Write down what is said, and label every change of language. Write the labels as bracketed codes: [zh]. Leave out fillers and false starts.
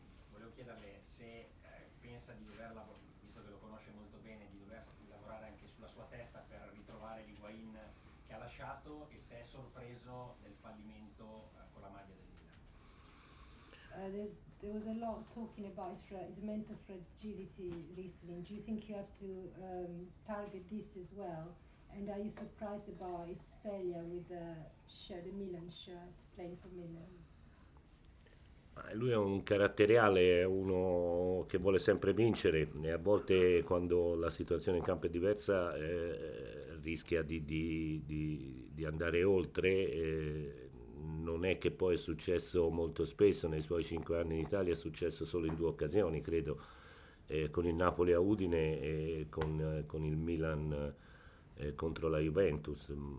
[it] Volevo chiederle se pensa di doverla, visto che lo conosce molto bene, di dover lavorare anche sulla sua testa per ritrovare l'Higuain che ha lasciato, e se è sorpreso del fallimento con la maglia del Milan. [en] There was a lot talking about his mental fragility recently. Do you think you have to target this as well? And are you surprised about his failure with the Milan shirt, playing for Milan? [it] Lui è un caratteriale, è uno che vuole sempre vincere, e a volte quando la situazione in campo è diversa rischia di andare oltre. Non è che poi è successo molto spesso, nei suoi 5 anni in Italia è successo solo in 2 occasioni, credo, con il Napoli a Udine e con il Milan contro la Juventus.